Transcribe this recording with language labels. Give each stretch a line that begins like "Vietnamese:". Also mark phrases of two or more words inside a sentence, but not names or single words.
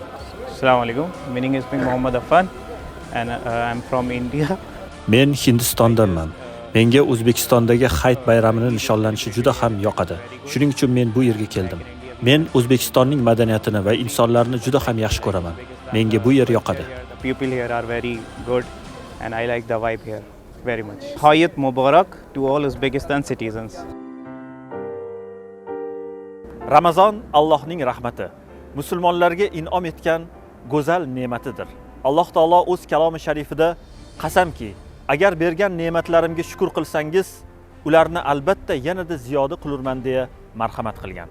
Uzbek: Assalomu alaykum. Mening ismim Muhammad Affan
English: and I'm from India.
Uzbek: Men Hindistondanman. Menga O'zbekistondagi hayit bayramini nishonlanishi juda ham yoqadi. Shuning uchun men bu yerga keldim. Men O'zbekistonning madaniyatini va insonlarni juda ham yaxshi ko'raman. Menga bu yer yoqadi.
English: People here are very good and I like the vibe here very much.
Uzbek: Hayit Mubarak
English: to all Uzbekistan citizens.
Uzbek: Ramazon Allohning rahmati, musulmonlarga in'om etgan go'zal ne'matidir. Alloh taolo o'z kalomi sharifida qasamki, agar bergan ne'matlarimga shukr qilsangiz, ularni albatta yanada ziyoda qilurman deya marhamat qilgan.